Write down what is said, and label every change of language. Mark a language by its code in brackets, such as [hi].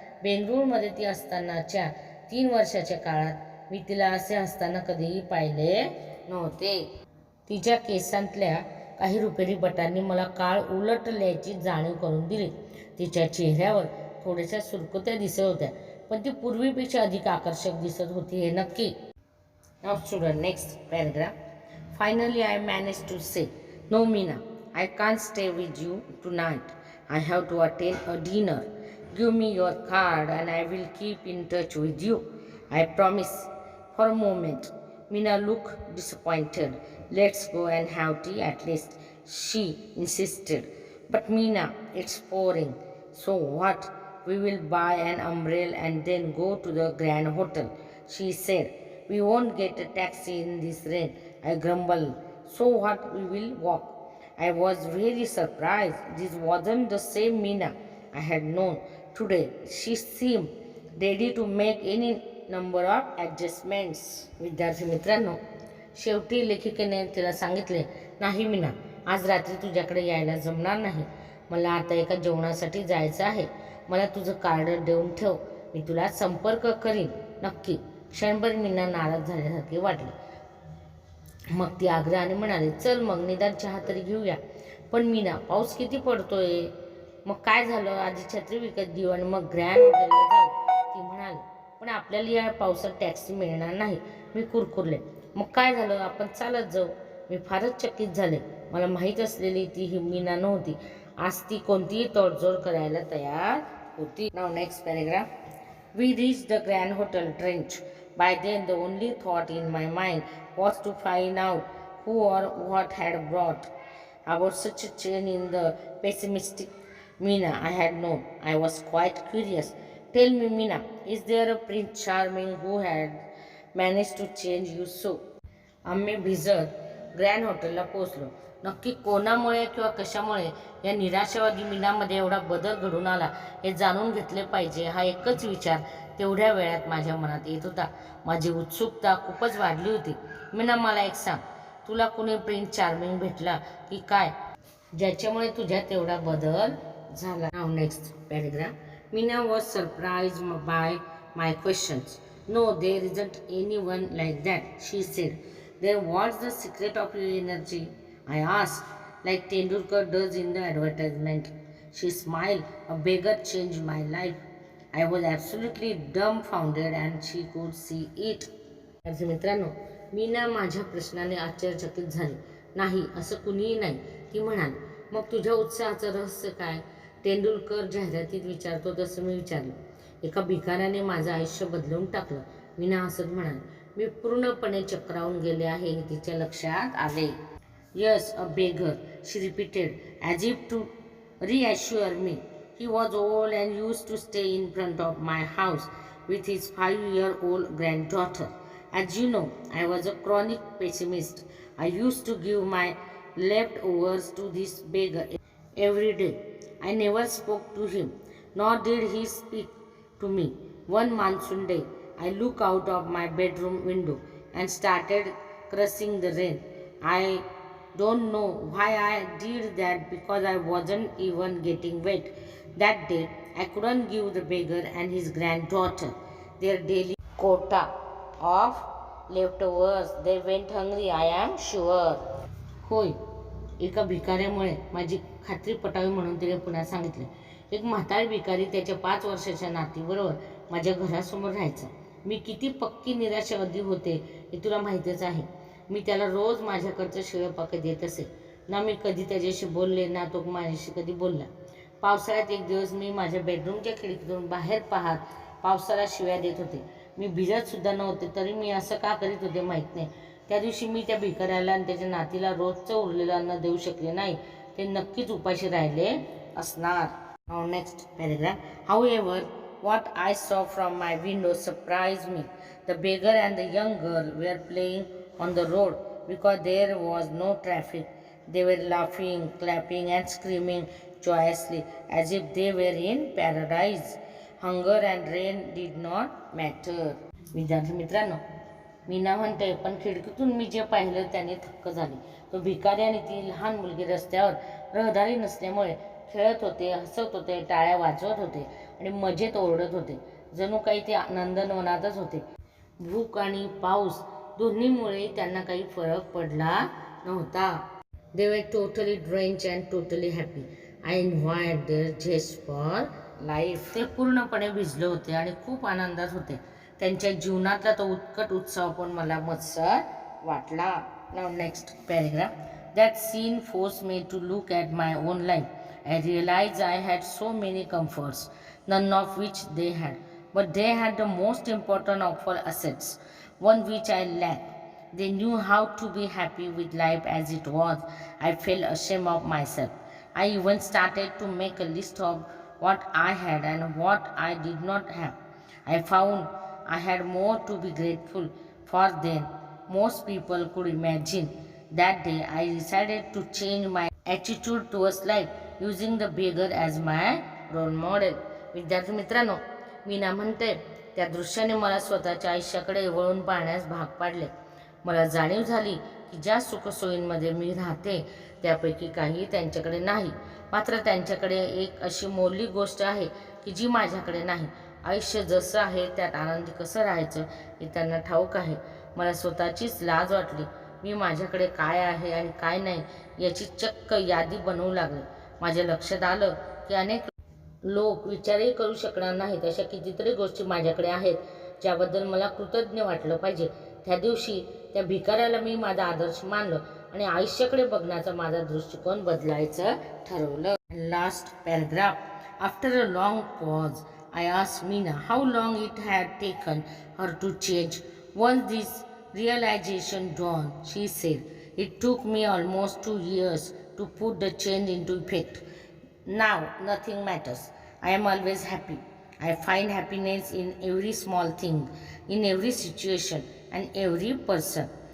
[mr] बेंगळुरूमध्ये ती असतानाच्या 3 वर्षाच्या काळात मी तिला असे हसताना कधीही पाहिले नव्हते. तिच्या केसांतल्या काही रुपेरी बटांनी मला काळ उलटल्याची जाणीव करून दिली. तिच्या चेहऱ्यावर थोड्याशा सुरकुत्या दिसत होत्या, पण ती पूर्वीपेक्षा अधिक आकर्षक दिसत होती हे नक्की. [en] Now student, next paragraph. Finally I managed to say, no Meena, I can't stay with you tonight. I have to attend a dinner. Give me your card and I will keep in touch with you. I promise. For a moment, Meena looked disappointed. Let's go and have tea at least, she insisted. But Meena, it's pouring. So what? We will buy an umbrella and then go to the Grand Hotel, she said. We won't get a taxi in this rain, I grumbled. So what, we will walk. I was very surprised. This wasn't the same Meena I had known. Today she seemed ready to make any number of adjustments. [mr] विद्यार्थी मित्रांनो, शेवटी लेखिकेने तिला सांगितले, नाही मीना, आज रात्री तुझ्याकडे यायला जमणार नाही. मला आता एका जेवणासाठी जायचं आहे. मला तुझं कार्ड देऊन ठेव, मी तुला संपर्क करीन नक्की. क्षणभर मीना नाराज झाल्यासारखे वाटले. मग ती आग्रहाने म्हणाली, चल मग निदान चहा तरी घेऊया. पण मीना, पाऊस किती पडतोय. मग काय झालं, आधी छत्री विकत घेऊ आणि मग ग्रँड हॉटेलला जाऊ, ती म्हणाली. पण आपल्याला या पावसात टॅक्सी मिळणार नाही, मी कुरकुरले. मग काय झालं, आपण चालत जाऊ. मी फारच चकित झाले. मला माहीत असलेली ती ही मीना नव्हती. आज ती कोणतीही तडजोड करायला तयार होती. [en] नाव next paragraph. We reached the Grand Hotel Trench. By then, the only thought in my mind was to find out who or what had brought about such a change in the pessimistic Meena I had known. I was quite curious. Tell me, Meena, is there a Prince Charming who had managed to change you so? [mr] आम्ही भिजत grand हॉटेलला पोहोचलो. नक्की कोणामुळे किंवा कशामुळे या निराशावादी मीनामध्ये एवढा बदल घडून आला हे जाणून घेतले पाहिजे, हा एकच विचार तेवढ्या वेळात माझ्या मनात येत होता. माझी उत्सुकता खूपच वाढली होती. मीना, मला एक सांग, तुला कुणी प्रिन्स चार्मिंग भेटला की काय, ज्याच्यामुळे तुझ्यात एवढा बदल झाला? [en] नाव next paragraph. Meena was surprise by my questions. No, there isn't anyone like that, she said. Then what's the secret of your energy? I asked, like Tendulkar does in the advertisement. She smiled. A beggar changed my life. I was absolutely dumbfounded and she could see it. [mr] मित्रांनो, मीना माझ्या प्रश्नाने आश्चर्यचकित झाली. नाही, असं कुणीही नाही, ती म्हणाली. मग तुझ्या उत्साहाचं रहस्य काय? तेंडुलकर जाहिरातीत विचारतो तसं मी विचारलं. एका भिकाऱ्याने माझं आयुष्य बदलवून टाकलं, मीना हसत म्हणाली. मी पूर्णपणे चक्रावून गेले आहे हे तिच्या लक्षात आले. [en] Yes, a beggar, she repeated, as if to reassure me. He was old and used to stay in front of my house with his 5-year-old granddaughter. As you know, I was a chronic pessimist. I used to give my leftovers to this beggar every day. I never spoke to him, nor did he speak to me. One monsoon day, I looked out of my bedroom window and started cursing the rain. I don't know why I did that because I wasn't even getting wet. That day, I couldn't give the beggar and his granddaughter their daily quota of leftovers. They went hungry, I am sure. [mr] होय, एका भिकाऱ्यामुळे माझी खात्री पटावी म्हणून तिने पुन्हा सांगितले. एक म्हातारी भिकारी त्याच्या 5 वर्षाच्या नातीबरोबर माझ्या घरासमोर राहायचा. मी किती पक्की निराशावादी होते हे तुला माहीतच आहे. मी त्याला रोज माझ्याकडचं शिळं पाकिट देत असे. ना मी कधी त्याच्याशी बोलले, ना तो माझ्याशी कधी बोलला. पावसाळ्यात एक दिवस मी माझ्या बेडरूमच्या खिडकीतून बाहेर पाहत पावसाला शिव्या देत होते. मी भिजतसुद्धा नव्हते, तरी मी असं का करीत होते माहीत नाही. त्या दिवशी मी त्या भिकाऱ्याला आणि त्याच्या नातीला रोजचं उरलेलं अन्न देऊ शकले नाही. ते नक्कीच उपाशी राहिले असणार. [en] Now next paragraph. However, what I saw from my window surprised me. The beggar and the young girl were playing on the road because there was no traffic. They were laughing, clapping, and screaming joyously as if they were in paradise. Hunger and rain did not matter. [mr] विद्यार्थी मित्रांनो, मीना म्हणते, पण खिडकीतून मी जे पाहिलं त्याने थक्क झाले. तो भिकारी आणि ती लहान मुलगी रस्त्यावर रहदारी नसल्यामुळे खेळत होते, हसत होते, टाळ्या वाजवत होते आणि मजेत ओरडत होते. जणू काही ते नंदनवनातच होते. भूक आणि पाऊस दोन्हीमुळे त्यांना काही फरक पडला नव्हता. [en] They were totally drenched and totally happy. I envied their zest for life. [mr] ते पूर्णपणे भिजले होते आणि खूप आनंदात होते. त्यांच्या जीवनातला तो उत्कट उत्सव पण मला मत्सर वाटला. [en] Now next paragraph. That scene forced me to look at my own life. I realized I had so many comforts, none of which they had. But they had the most important of all assets, one which I lacked. They knew how to be happy with life as it was. I felt ashamed of myself. I even started to make a list of what I had and what I did not have. I found I had more to be grateful for than most people could imagine. That day, I decided to change my attitude towards life, using the beggar as my role model. [mr] विद्यार्थी मित्रांनो, मीना म्हणते, त्या दृश्याने मला स्वतःच्या आयुष्याकडे वळून पाहण्यास भाग पाडले. मला जाणीव झाली की ज्या सुखसोयींमध्ये मी राहते त्यापैकी काही त्यांच्याकडे नाही. मात्र त्यांच्याकडे एक अशी मौलिक गोष्ट आहे की जी माझ्याकडे नाही. आयुष्य जसं आहे त्यात आनंदी कसं राहायचं हे त्यांना ठाऊक आहे. मला स्वतःचीच लाज वाटली. मी माझ्याकडे काय आहे आणि काय नाही याची चक्क यादी बनवू लागले. माझ्या लक्षात आलं की अनेक लोक विचारही करू शकणार नाहीत अशा कितीतरी गोष्टी माझ्याकडे आहेत ज्याबद्दल मला कृतज्ञ वाटलं पाहिजे. त्या दिवशी त्या भिकाऱ्याला मी माझा आदर्श मानलं आणि आयुष्याकडे बघण्याचा माझा दृष्टिकोन बदलायचं ठरवलं. [en] Last paragraph. After a long pause I asked Meena how long it had taken her to change. Once this realization dawned, she said, "It took me almost 2 years to put the change into effect. Now nothing matters. I am always happy. I find happiness in every small thing, in every situation, and every person."